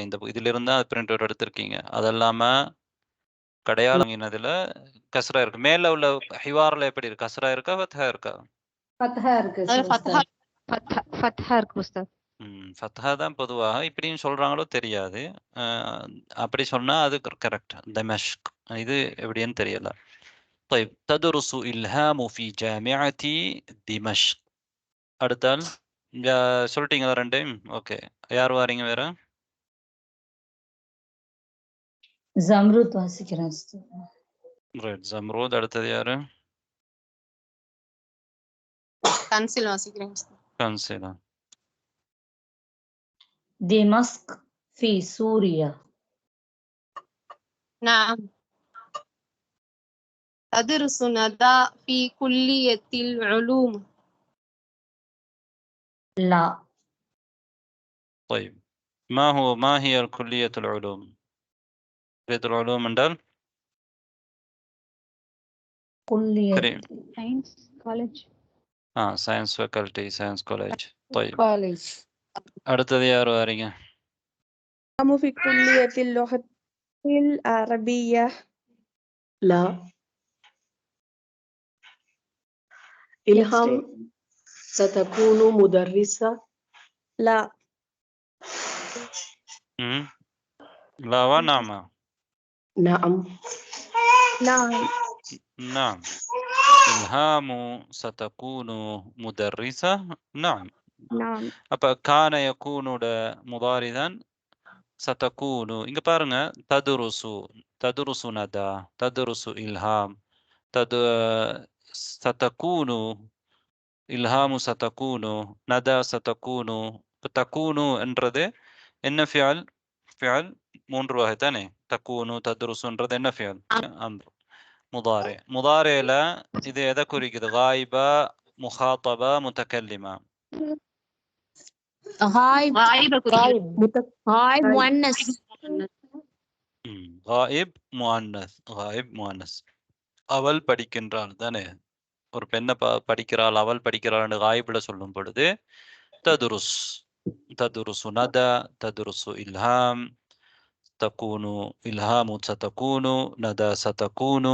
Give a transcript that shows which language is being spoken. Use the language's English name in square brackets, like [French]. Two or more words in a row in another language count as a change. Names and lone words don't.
[Tamil] இந்த இதுல இருந்தா பிரிண்ட் அவுட் எடுத்திருக்கீங்க. அதெல்லாம கடையாளங்கினதுல கஸ்ரா இருக்கு. மேல உள்ள ஹிவார்ல எப்படி இருக்கு? கஸ்ரா இருக்கா ஃபத்ஹா இருக்கா? ஃபத்ஹா இருக்கு. ஃபத்ஹா இருக்கு உஸ்தாத். ஃபத்ஹா தான் பொதுவாக. இப்படியும் சொல்றாங்களோ தெரியாது. அப்படி சொன்னா அது கரெக்ட். தமஷ்க். இது எப்படின்னு தெரியல. [Arabic] طيب تدرس إلهام في جامعة دمشق. [Tamil] அடுத்தால் சொல்லிட்டீங்களா 2? ஓகே. யார் வாரீங்க வேற? ஜம்ருத் வாசிக்கிறேன். ரைட். ஜம்ருத். அடுத்தது யாரு? கன்சில் வாசிக்கிறேன். கன்சிலா. [Arabic] دمشق في سوريا. نعم. تدرس ندى في كلية العلوم. لا. طيب ما هي كلية العلوم؟ كلية العلوم என்றால் كلية [English] science college. science faculty, science college. [Arabic] طيب [English] كوليج. [Tamil] அடுத்தது யார் வாரீங்க? [Arabic] في كلية اللغة العربية. لا. إلهام ستكون مدرسة. لا. لا ونعم. نعم. نعم. نعم. إلهام ستكون مدرسة. نعم. نعم. [Tamil] அப்ப [Arabic] كان يكون [Tamil] முதாரி தான் சதகூனு. இங்க பாருங்க, [Arabic] تدرس ندى، تدرس إلهام، ستكون، إلهام ستكون، ندى ستكون. [Tamil] தகூனு என்றது என்ன ஃபியல்? ஃபியல் 3 வகை தானே. தகூனு ததுருசுன்றது என்ன ஃபியல்? அம்ர். முதாரி. முதாரில இது எதை குறிக்குது? [Arabic] غائبة، مخاطبة، متكلمة? غائب. غائب مؤنث. غائب مؤنث. غائب مؤنث. [Tamil] அவள் படிக்கின்றாள் தானே. ஒரு பெண்ணை படிக்கிறாள், அவள் படிக்கிறாள் காயிப்ல சொல்லும் பொழுது ததுருஸ். [Arabic] تدرس ندى، تدرس إلهام، تكون إلهام ستكون، ندى ستكون.